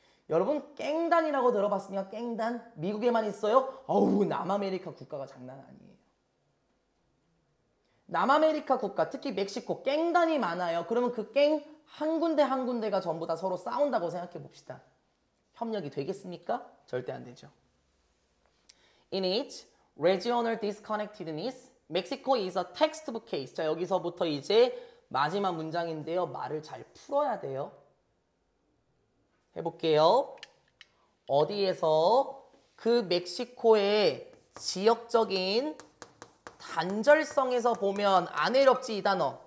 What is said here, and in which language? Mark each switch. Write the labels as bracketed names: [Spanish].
[Korean] 여러분 깽단이라고 들어봤습니까? 깽단? 미국에만 있어요? 남아메리카 국가가 장난 아니에요. 남아메리카 국가, 특히 멕시코 깽단이 많아요. 그러면 그 깽 한 군데 한 군데가 전부 다 서로 싸운다고 생각해 봅시다. 협력이 되겠습니까? 절대 안 되죠. [English] In its regional disconnectedness, Mexico is a textbook case. [Korean] 자, 여기서부터 이제 마지막 문장인데요. 말을 잘 풀어야 돼요. 해볼게요. 어디에서 그 멕시코의 지역적인 단절성에서 보면 안 어렵지 이 단어.